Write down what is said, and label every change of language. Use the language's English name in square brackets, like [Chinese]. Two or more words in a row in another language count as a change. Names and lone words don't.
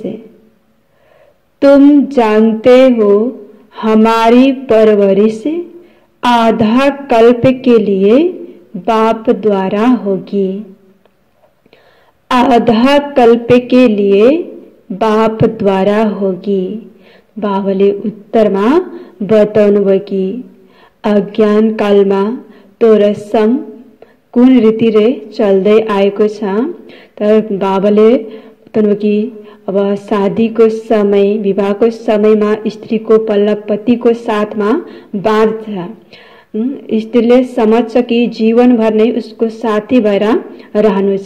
[Hindi] तुम जानते हो हमारी परवरिश आधा कल्प के लिए बाप द्वारा होगी। आधा कल्प के लिए बाप द्वारा होगी। [Nepali] बाबाले उत्तरमा बताउनुभयो कि अज्ञान कालमा तो रस्म कुन रीतिले चल्दै आएको छ। तर बाबाले बताउनुभयो कि अब शादीको समय विवाहको समयमा स्त्रीको पल्लव पतिको साथमा बाँध्छ। स्त्रीले समझ्छ कि जीवनभर नै उसको साथी भएर रहनु छ।